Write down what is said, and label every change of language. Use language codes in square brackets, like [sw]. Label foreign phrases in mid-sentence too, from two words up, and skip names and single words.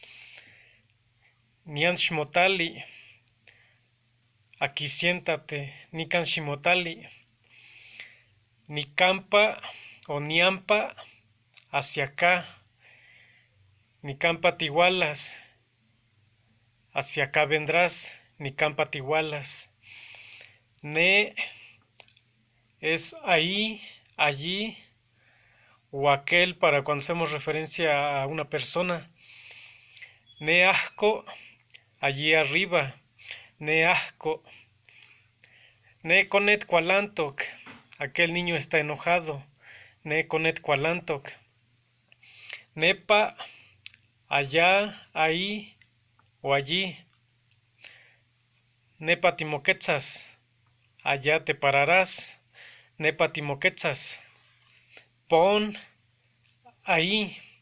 [nah] Nian Shimotali, [es] aquí siéntate. [nah] Nikan Shimotali. Nikampa o Niampa, [es] hacia acá. [nah] Nikampa Tigualas, [es] hacia acá vendrás. [nah] Nikampa Tigualas. [es] Ne es ahí, allí o aquel para cuando hacemos referencia a una persona. Neasco, allí arriba. [nah] Neasco. Neconet cualantoc, [es] aquel niño está enojado. [nah] Neconet cualantoc. Nepa, [es] allá, ahí o allí. [nah] Nepa timoquetzas, [es] allá te pararás. [nah] Nepa timoquetzas. Pon, ahí.